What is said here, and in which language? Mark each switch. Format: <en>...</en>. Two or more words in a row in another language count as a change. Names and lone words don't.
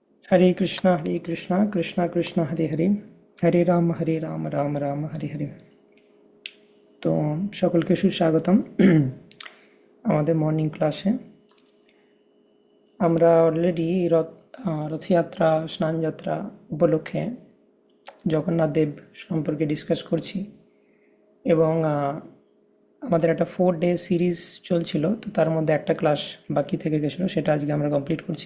<sa>हरे कृष्णा कृष्णा कृष्णा हरे हरे, हरे राम राम राम हरे हरे।</sa> <bn>তো সকলকে সুস্বাগতম আমাদের</bn> <en>morning class.</en> <bn>আমরা অলরেডি রথযাত্রা স্নানযাত্রা উপলক্ষে জগন্নাথ দেব সম্পর্কে ডিসকাস করছি এবং আমাদের একটা 4</bn> <en>day series</en> <bn>চলছিল, তো তার মধ্যে একটা ক্লাস বাকি থেকে গেছিলো, সেটা আজকে আমরা কমপ্লিট করছি।</bn>